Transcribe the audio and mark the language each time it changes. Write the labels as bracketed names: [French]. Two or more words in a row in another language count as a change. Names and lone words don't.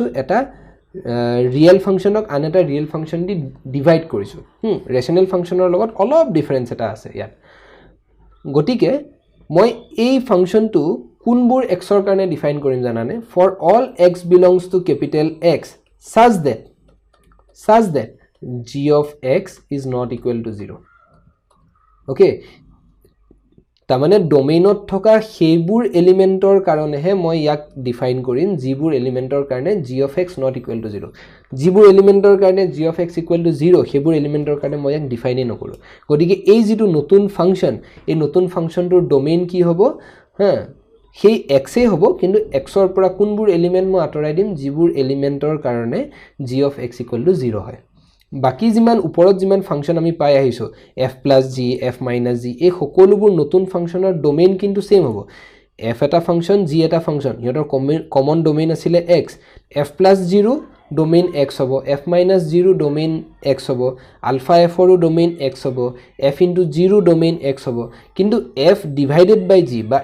[Assamese] এটা [English] real functionক [Assamese] আন এটা [English] real function [Assamese] দি ডিভাইড কৰিছোঁ। [English] rational functionৰ [Assamese] লগত অলপ ডিফাৰেঞ্চ এটা আছে ইয়াত। গতিকে মই এই ফাংচনটো কোনবোৰ এক্সৰ কাৰণে ডিফাইন কৰিম জানানে? [English] for all x belongs to capital X such that g of x is not equal to 0. [Assamese] Okay, তাৰমানে ডমেইনত থকা সেইবোৰ এলিমেণ্টৰ কাৰণেহে মই ইয়াক ডিফাইন কৰিম যিবোৰ এলিমেণ্টৰ কাৰণে [English] g of x not equal to 0. [Assamese] যিবোৰ এলিমেণ্টৰ কাৰণে [English] g of x equal to 0 [Assamese] সেইবোৰ এলিমেণ্টৰ কাৰণে মই ইয়াক ডিফাইনে নকৰোঁ। গতিকে এই যিটো নতুন ফাংচন, এই নতুন ফাংচনটোৰ ডমেইন কি হ'ব? সেই এক্সেই হ'ব, কিন্তু এক্সৰ পৰা কোনবোৰ এলিমেণ্ট মই আঁতৰাই দিম? যিবোৰ এলিমেণ্টৰ কাৰণে [English] g of x equal to 0 [Assamese] হয়। বাকি যিমান ওপৰত যিমান ফাংচন আমি পাই আহিছো f + g f - g এই সকলোবোৰ নতুন ফাংচনৰ ডোমেইন কিন্তু সেম হ'ব f এটা ফাংচন g এটা ফাংচন ইহঁতৰ [English] common domain [Assamese] আছিলে x f + g ৰো ডোমেইন x হ'ব f - g ৰো ডোমেইন x হ'ব আলফা f ৰো ডোমেইন x হ'ব f * g ৰো ডোমেইন x হ'ব কিন্তু f / g বা